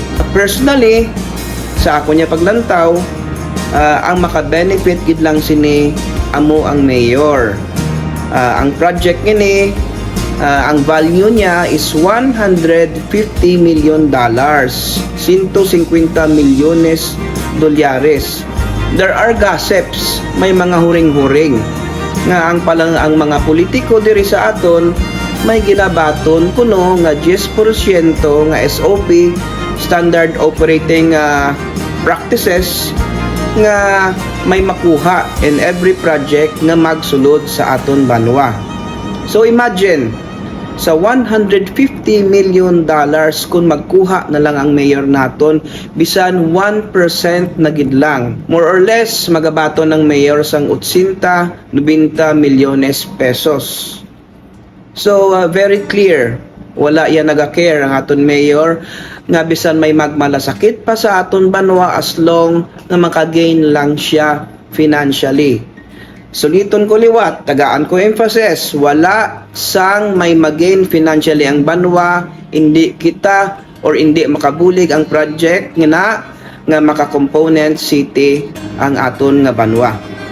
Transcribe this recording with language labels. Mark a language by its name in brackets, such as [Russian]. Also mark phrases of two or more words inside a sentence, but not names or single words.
[Hiligaynon] Personally sa ako niya paglantaw, ang maka-benefit gid lang sini amo ang mayor. Ang project ini ang value niya is $150 million, 150 milyones dolyares. [English] There are gossips, [Hiligaynon] may mga huring-huring nga ang mga politiko diri sa aton may gilabaton kuno nga 10% nga SOP, [English] standard operating practices, [Hiligaynon] nga may makuha [English] in every project [Hiligaynon] nga magsulod sa aton Banwa. So imagine sa $150 million kung magkuha na lang ang mayor naton bisan 1% na gid lang, [English] more or less [Hiligaynon] magabaton ng mayor sang 80-90 milyones pesos. [English] So very clear, [Hiligaynon] wala yan naga-care ang aton mayor nga bisan may magmalasakit pa sa aton Banwa [English] as long [Hiligaynon] nga makagain lang siya financially. Suliton ko liwat, tagaan ko emphasis, wala sang may magain financially ang Banwa, hindi kita or hindi makabulig ang project nga maka-component city ang aton nga Banwa.